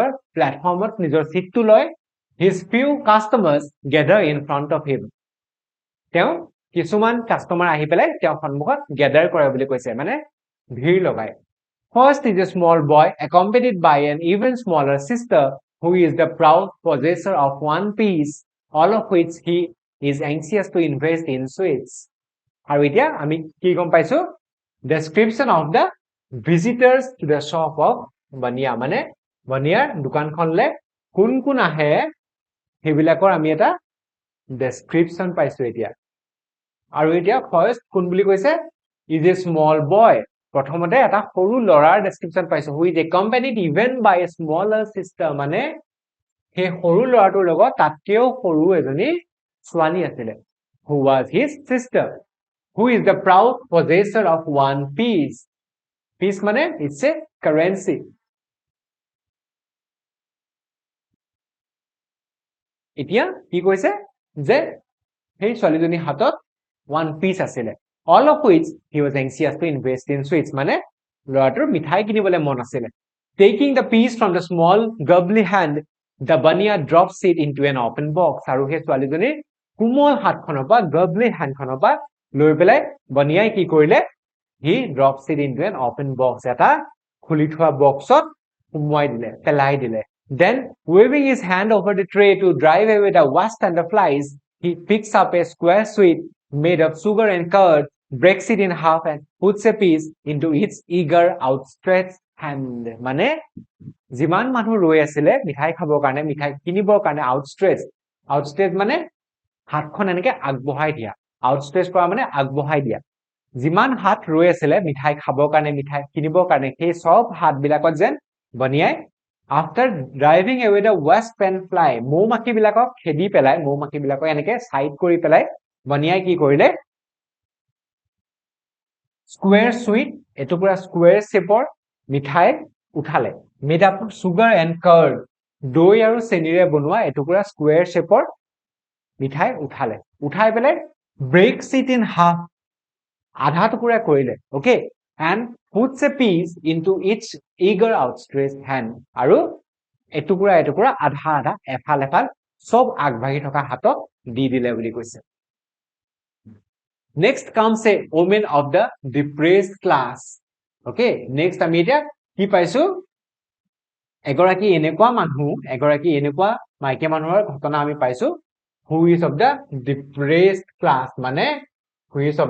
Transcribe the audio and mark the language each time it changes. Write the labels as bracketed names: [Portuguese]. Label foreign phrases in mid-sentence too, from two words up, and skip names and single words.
[Assamese] প্ল্যাটফৰ্মত নিজৰ সিটটো লয় [English] his few customers gather in front of him [Assamese] তেওঁ কিছুমান কাস্টমাৰ আহি পেলাই তেওঁ সন্মুখত গ্যাদাৰ কৰে বুলি কৈছে মানে ভিৰ লগায় [English] first is a small boy accompanied by an even smaller sister who is the proud possessor of one piece all of which he is anxious to invest in sweets [Assamese] আৰু এতিয়া আমি কি গম পাইছো [English] description of the visitors to the shop of Bania [Assamese] মানে Baniar দোকানখনলে কোন কোন আহে হেবিলাকৰ আমি এটা description পাইছো এতিয়া আৰু এতিয়া ফাৰ্স্ট কোন বুলি কৈছে [English] is a small boy [Assamese] প্ৰথমতে এটা সৰু লৰাৰ ডেসক্ৰিপচন পাইছো [English] who is accompanied even by a smaller sister [Assamese] মানে হে সৰু লৰাটোৰ লগত তাতকেও সৰু এজনী ছোৱালী আছিল [English] who was his sister who is the proud possessor of one piece piece [Assamese] মানে [English] it's a currency [Assamese] এতিয়া কি কৈছে যে সেই ছোৱালীজনী হাতত [English] one piece [Assamese] আছিল [English] all of which he was anxious to invest in sweets [Assamese] মানে লৰাটোৰ মিঠাই কিনিবলৈ মন আছিল taking [English] the piece from the small gubbly hand the Bania drops it into an open box [Assamese] আৰু সেই ছোৱালীজনী কোমল হাতখনৰ পৰা gubbly handখনৰ পৰা লৈ পেলাই Baniaই কি কৰিলে [English] he drops it into an open box [Assamese] এটা খুলি থোৱা বক্সত সুমুৱাই দিলে পেলাই দিলে [English] then waving his hand over the tray to drive away the wasp and the flies he picks up a square sweet made of sugar and curd breaks it in half and puts a piece into its eager outstretched hand. [Assamese] মানে যিমান মানুহ ৰৈ আছিলে মিঠাই খাবৰ কাৰণে মিঠাই কিনিবৰ কাৰণে outstretch মানে হাতখন এনেকে আগবঢ়াই দিয়া outstretch কৰা মানে আগবঢ়াই দিয়া যিমান হাত ৰৈ আছিলে মিঠাই খাবৰ কাৰণে মিঠাই কিনিবৰ কাৰণে সেই সব হাত বিলাকত যেন বনিয়াই [English] after driving away the wasp and fly [Assamese] মৌমাখি বিলাকক খেদি পেলাই মৌমাখি বিলাকক এনেকে সাইড কৰি পেলাই বনিয়াই কি কৰিলে [English] square sweet [Assamese] এটো পুৰা [English] square shape [Assamese] মিঠাই উঠালে [English] made up of sugar and curd [Assamese] দৈ আৰু চেনিৰে বনোৱা এটো পুৰা [English] square shape [Assamese] মিঠাই উঠালে উঠাই পেলাই [English] breaks it in half [Assamese] আধা টুকুৰা কৰিলে okay [English] and puts a piece into its eager outstretched hand [Assamese] আৰু এটুকুৰা আধা আধা এফাল এফাল সব আগভাগি থকা হাতত দি দিলে বুলি কৈছে [English] next comes a woman of the depressed class okay next [Assamese] আমি এটা কি পাইছো এগৰাকী এনেকুৱা মাইকী মানুহৰ ঘটনা আমি পাইছো [English] who is of the depressed class [Assamese] মানে [English] who is of